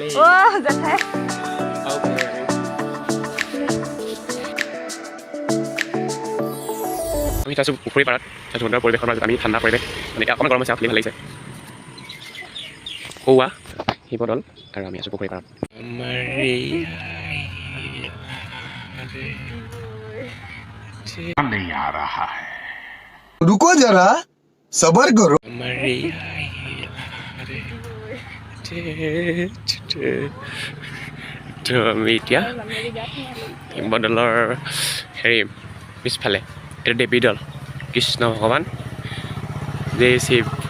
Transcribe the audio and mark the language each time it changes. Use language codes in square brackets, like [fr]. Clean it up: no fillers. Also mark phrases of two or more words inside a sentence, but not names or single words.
[as] জেঠাই বাও পালে আমি আছোঁ পুখুৰী পাৰত সুন্দৰ পৰিৱেশৰ মাজত আমি ঠাণ্ডা পৰিৱেশ মানে অকণমান গৰম হৈছে আপুনি ভাল লাগিছে কৌৱা শিৱদৌল আৰু আমি আছোঁ পুখুৰী পাৰত [hi] नहीं आ रहा है रुको जरा सबर करो [as] আমি এতিয়া শিৱদৌলৰ হেৰি পিছফালে এইটো দেৱী দৌল কৃষ্ণ ভগৱান জয় শিৱ